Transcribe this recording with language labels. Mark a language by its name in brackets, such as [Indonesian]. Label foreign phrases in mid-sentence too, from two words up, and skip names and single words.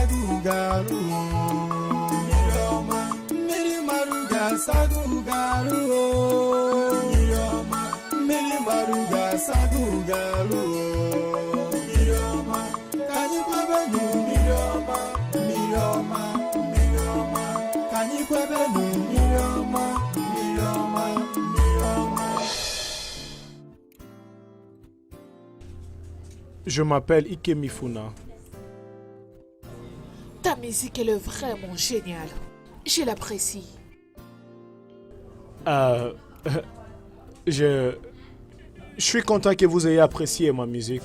[Igbo] gugarụ, mmiri ọma, mmiri marụ ga-asa gugarụ, mmiri ọma, mmiri marụ ga-asa gugarụ, mmiri ọma, ka anyị kwebenu mmiri ọma, mmiri ọma, mmiri ọma, ka anyị kwebenu mmiri ọma, mmiri ọma, mmiri ọma. [French] Je m'appelle Ike Mifuna. Ta musique elle est vraiment géniale. Je l'apprécie. Je suis content que vous ayez apprécié ma musique.